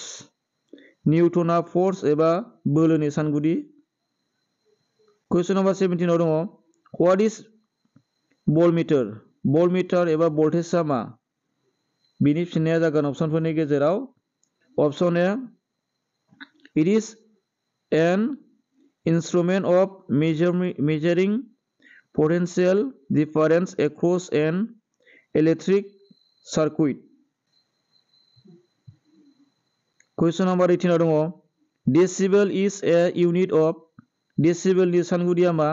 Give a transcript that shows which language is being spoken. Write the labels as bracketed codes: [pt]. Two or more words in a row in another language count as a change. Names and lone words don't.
[brx] निउटना फोर्स एबा बोलोनि सानगुदि। [en] question number 17 [brx] आव दङ [en] what is voltmeter? [brx] भल्टमिटार एबा भल्टेजआ मा? बिनि फिननाया जागोन अपसनफोरनि गेजेराव [en] option A it is an instrument of measuring potential difference across an electric circuit. question number 18 [brx] आव दङ [en] decibel is a unit of. [brx] डेसिबलनि सानगुदिया मा?